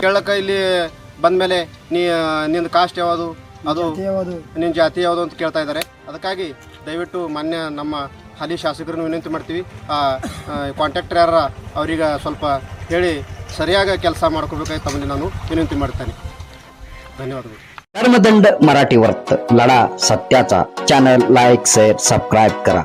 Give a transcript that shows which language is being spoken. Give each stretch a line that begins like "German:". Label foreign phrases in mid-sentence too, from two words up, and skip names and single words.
Kannada: ಕೇಳಕ್ಕೆ ಇಲ್ಲಿ ಬಂದ ಮೇಲೆ ನಿನ್ನ ಕಾಸ್ಟ್ ಯಾವುದು, ಅದು ನಿನ್ನ ಜಾತಿ ಯಾವುದು ಅಂತ ಕೇಳ್ತಾ ಇದ್ದಾರೆ। ಅದಕ್ಕಾಗಿ ದಯವಿಟ್ಟು ಮಾನ್ಯ ನಮ್ಮ ಹಾಲಿ ಶಾಸಕರನ್ನು ವಿನಂತಿ ಮಾಡ್ತೀವಿ, ಕಾಂಟ್ರಾಕ್ಟರ್ ಯಾರ ಅವ್ರಿಗೆ ಸ್ವಲ್ಪ ಹೇಳಿ ಸರಿಯಾಗಿ ಕೆಲಸ ಮಾಡ್ಕೋಬೇಕಾಗಿ ತಮ್ಮಲ್ಲಿ ನಾನು ವಿನಂತಿ ಮಾಡ್ತೇನೆ। ಧನ್ಯವಾದಗಳು।
Marathi: धर्मदंड मराठी वर्त लढा सत्याचा चॅनल
English: like share subscribe
Marathi: करा।